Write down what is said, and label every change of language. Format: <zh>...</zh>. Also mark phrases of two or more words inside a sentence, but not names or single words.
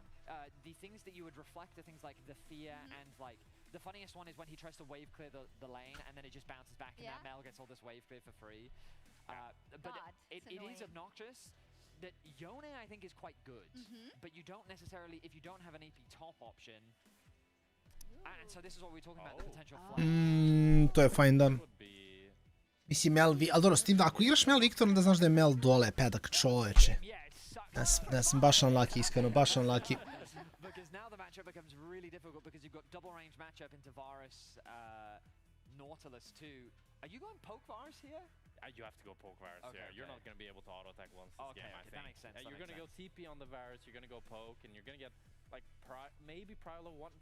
<en>The things that you would reflect are things like the fear and like the funniest one is when he tries to wave clear the lane and then it just bounces back and that Mel gets all this wave clear for free. But it is obnoxious. That Yone, I think, is quite good, but you don't necessarily, if you don't have an AP top option, and so this is what we're talking about, the potential flash.</en> <sr>To je fajn, da. Mislim, Mel, ali dobro, s tim da ako igraš Mel Victor, onda znaš da je Mel dole, pedak čoveče. Ja sam baš unlucky, iskreno, baš unlucky.</sr> <en>Because now the matchup becomes really difficult because you've got double range matchup into Varus, Nautilus too. Are you going poke Varus here? You have to go poke Varus here. You're not going to be able to auto attack once this game, I think. That makes sense. You're going to go TP on the Varus, you're going to go poke, and you're going to get like maybe prior level 1.</en>